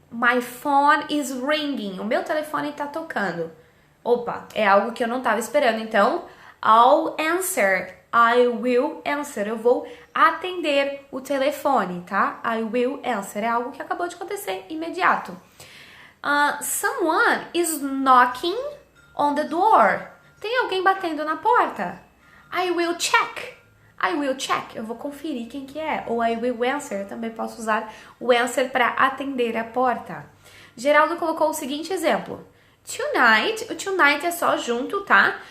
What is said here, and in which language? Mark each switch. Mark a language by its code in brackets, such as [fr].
[en] My phone is ringing. [pt] O meu telefone tá tocando. Opa, é algo que eu não tava esperando. Então, [en] I'll answer. I will answer. [pt] Eu vou atender o telefone, tá? I will answer. É algo que acabou de acontecer, imediato. [en] Someone is knocking on the door. [pt] Tem alguém batendo na porta. [en] I will check. I will check. [pt] Eu vou conferir quem que é. Ou [en] I will answer. [pt] Eu também posso usar o answer para atender a porta. Geraldo colocou o seguinte exemplo. Tonight. O tonight é só junto, tá?